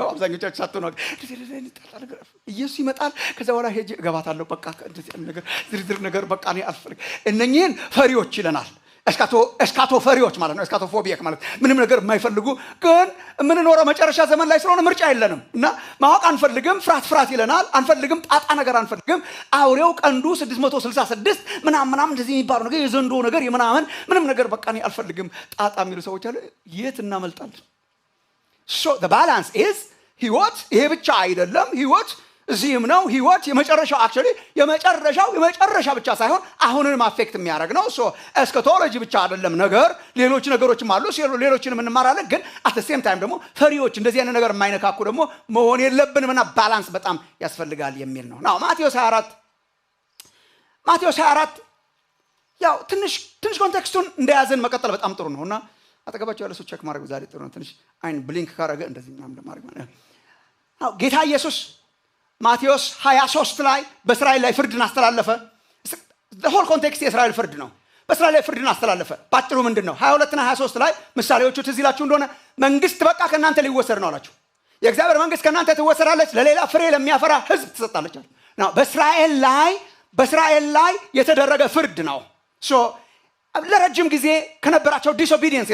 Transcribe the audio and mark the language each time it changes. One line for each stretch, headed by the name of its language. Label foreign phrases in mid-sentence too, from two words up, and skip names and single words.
Amharic: አብዛኞቻችን ሳትሆኑ እንደዚህ ነጣጣ ነገር ኢየሱስ ይመጣል ከዛ በኋላ ሄጄ እገባታለሁ በቃ እንደዚህ ነገር ዝርዝር ነገር በቃ እኔ አልፈልግም። እነኚህን ፈሪዎች ይለናል እስካቶ ፈሪዎች ማለት ነው። እስካቶፎቢክ ማለት ምንም ነገር የማይፈልጉ ግን የምንኖረው መጨረሻ ዘመን ላይ ስለሆነ ምርጫ የለንም እና ማወቅ አንፈልግም። ፍርሃት ይለናል። አንፈልግም ጣጣ ነገር አንፈልግም። አውሬው ቀንዱ 666 ምናምን እንደዚህ የሚባለው ነገር የዘንዶ ነገር የምናምን ምንም ነገር በቃ እኔ አልፈልግም ጣጣ የሚሉ ሰዎች አሉ። የት እናመልጣለን?
English: so the balance is
Amharic: ህይወት ይሄ ብቻ አይደለም። ህይወት እዚህም ነው። ህይወት የመጨረሻው actually የመጨረሻ ብቻ ሳይሆን አሁንንም አፌክት የሚያደርግ ነው።
English: so eschatology
Amharic: ብቻ አይደለም ነገር ሌሎች ነገሮችም አሉ። ሌሎችንም እንማራለን። ግን
English: at the same time
Amharic: ደግሞ ፈሪዎች እንደዚህ አይነት ነገር የማይነካኩ ደግሞ መሆን የለብንምና ባላንስ በጣም ያስፈልጋል የሚል ነው። ናው ማቴዎስ 24 ያው ትንሽ ኮንቴክስቱን እንደያዘን መቀጠል በጣም ጥሩ ነውና አጠገባቸው ያለ ሰው ቼክ ማድረግ ዛሬ ጥሩ ነው። ትንሽ አይን ብሊንክ ካረገ እንደዚህ ምናምን ለማድረግ ማለት ነው። ጌታ ኢየሱስ ማቴዎስ 23 ላይ በእስራኤል ላይ ፍርድን አስተላለፈ።
English: the whole context
Amharic: የእስራኤል ፍርድ ነው። በእስራኤል ላይ ፍርድን አስተላለፈ። ባጭሩ ምንድነው? 22 እና 23 ላይ ምሳሌዎቹ ትዝ ይላችሁ እንደሆነ መንግስት በቃ ከናንተ ሊወሰድ ነው አላችሁ። የእግዚአብሔር መንግስት ከናንተ ትወሰዳለች፣ ለሌላ ፍሬ ለሚያፈራ ህዝብ ትሰጣለች አለ። ናው በእስራኤል ላይ የተደረገ ፍርድ ነው። ሶ ለረጅም ጊዜ ከነበራቸው ዲስኦቢዲየንስ